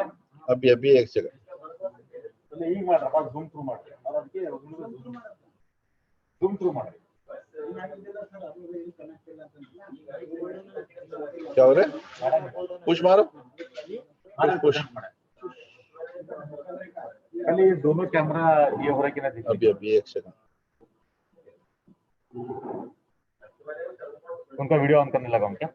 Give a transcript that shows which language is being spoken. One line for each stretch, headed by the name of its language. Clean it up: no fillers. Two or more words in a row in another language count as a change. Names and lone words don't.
Hindi: अभी एक सेकंड
Kannada: ಈಗ ಮಾಡ್ರ ಬಾ
English: zoom through
Kannada: ಮಾಡ್ರಿ ಅದು ಅದಕ್ಕೆ
English: zoom through
Kannada: ಮಾಡ್ರಿ।
Hindi: क्या हो रहा है, पुश मारो पुश। खाली दोनों कैमरा ये हो रहा है कि नहीं? अभी एक सेकंड, उनका वीडियो ऑन करने लगा हूं क्या?